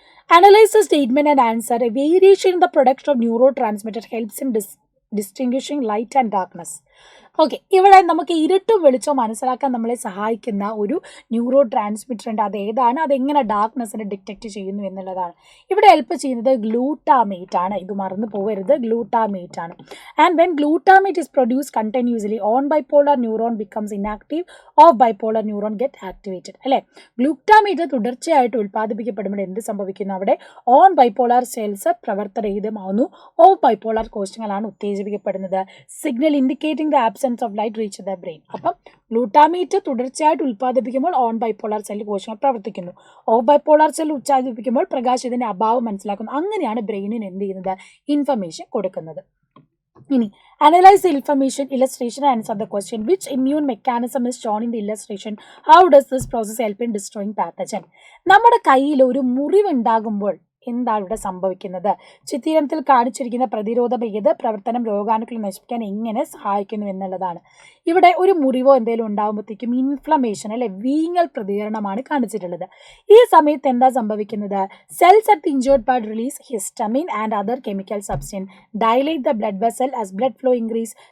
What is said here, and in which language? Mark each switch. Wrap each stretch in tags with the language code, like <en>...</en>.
<en>Analyze the statement and answer. A variation in the production of neurotransmitter helps in distinguishing light and darkness.</en> <ml>Okay, ഇവിടെ നമുക്ക് ഇരുട്ടും വെളിച്ചവും മനസ്സിലാക്കാൻ നമ്മളെ സഹായിക്കുന്ന ഒരു ന്യൂറോ ട്രാൻസ്മിറ്റർ ഉണ്ട്. അത് ഏതാണ്, അതെങ്ങനെ ഡാർക്ക്നെസ്സിനെ ഡിറ്റക്ട് ചെയ്യുന്നു എന്നുള്ളതാണ്. ഇവിടെ ഹെൽപ്പ് ചെയ്യുന്നത് ഗ്ലൂട്ടാമേറ്റ് ആണ്. ഇത് മറന്നു പോകരുത്, ഗ്ലൂട്ടാമേറ്റ് ആണ്.</ml> <en>And when glutamate is produce continuously, on bipolar neuron becomes inactive, off bipolar neuron get activated അല്ലേ.</en> <ml>ഗ്ലൂട്ടാമേറ്റ് തുടർച്ചയായിട്ട് ഉൽപ്പാദിപ്പിക്കപ്പെടുമ്പോൾ എന്ത് സംഭവിക്കുന്നു? അവിടെ on bipolar cells പ്രവർത്തനരഹിതമാവുന്നു, of bipolar കോശങ്ങളാണ് ഉത്തേജിപ്പിക്കപ്പെടുന്നത്.</ml> <en>Signal indicating the absence of light reach the brain.</en> <ml>അപ്പം glutamate തുടർച്ചയായിട്ട് ഉൽപ്പാദിപ്പിക്കുമ്പോൾ on bipolar cell കോശങ്ങൾ പ്രവർത്തിക്കുന്നു, ഓഫ് ബൈപോളർ സെൽ ഉൽപ്പാദിപ്പിക്കുമ്പോൾ പ്രകാശത്തിന്റെ അഭാവം മനസ്സിലാക്കുന്നു. അങ്ങനെയാണ് ബ്രെയിനിന് എന്ത് ചെയ്യുന്നത്? ഇൻഫർമേഷൻ കൊടുക്കുന്നത്. ഇനി</ml> <en>analyze the information illustration and answer the question. Which immune mechanism is shown in the illustration? How does this process help in destroying pathogen?</en> <ml>നമ്മുടെ കയ്യിൽ ഒരു മുറിവുണ്ടാകുമ്പോൾ എന്താണ് ഇവിടെ സംഭവിക്കുന്നത്? ചിത്രീകരണത്തിൽ കാണിച്ചിരിക്കുന്ന പ്രതിരോധം ഏത് പ്രവർത്തനം രോഗാണുക്കളെ നശിപ്പിക്കാൻ എങ്ങനെ സഹായിക്കുന്നു എന്നുള്ളതാണ്. ഇവിടെ ഒരു മുറിവോ എന്തെങ്കിലും ഉണ്ടാകുമ്പോഴത്തേക്കും ഇൻഫ്ലമേഷൻ അല്ലെ, വീങ്ങൽ പ്രതികരണമാണ് കാണിച്ചിട്ടുള്ളത്. ഈ സമയത്ത് എന്താ സംഭവിക്കുന്നത്?</ml> <en>Cells at the injured part release histamine and other chemical substance, dilate the blood vessel as blood flow increase.</en>